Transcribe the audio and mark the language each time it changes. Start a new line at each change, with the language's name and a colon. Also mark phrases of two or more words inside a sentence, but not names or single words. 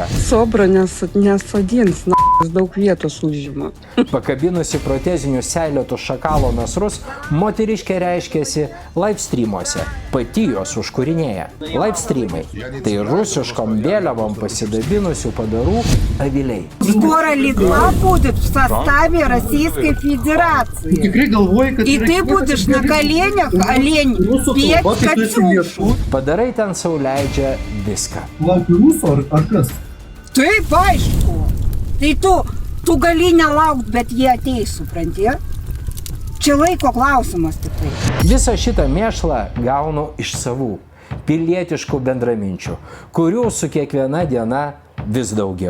Lithuanian: Sobra nesodins, daug vietos užima. Pakabinusi protezinius seilėtus šakalo nasrus, moteriškė reiškėsi live streamuose. Pati jos užkūrinėja. Live streamai – tai rusiškom vėliavom pasidabinusių padarų aviliai.
Russian: Скоро Литва будет в составе Российской Федерации. И ты будешь на коленях, олень, петь Катюшу.
Lithuanian: Padarai ten sau leidžia viską. Taip, aišku. Tai tu gali nelaukt, bet jie ateis, supranti? Čia laiko klausimas tik tai. Visą šitą mėšlą gaunu iš savų, pilietiškų bendraminčių, kurių su kiekviena diena vis daugiau.